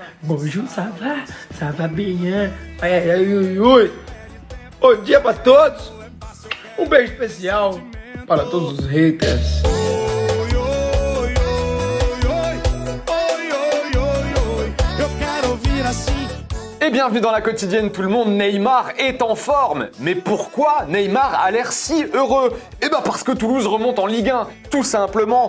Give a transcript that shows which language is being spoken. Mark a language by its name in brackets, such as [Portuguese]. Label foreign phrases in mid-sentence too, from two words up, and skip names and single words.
[French] Bonjour, ça va bien. Ai, ai, ui, ui. [Portuguese] Bom dia pra todos. Beijo especial para todos os haters. [French] Et bienvenue dans la quotidienne tout le monde, Neymar est en forme. Mais pourquoi Neymar a l'air si heureux? Eh ben parce que Toulouse remonte en Ligue 1, tout simplement.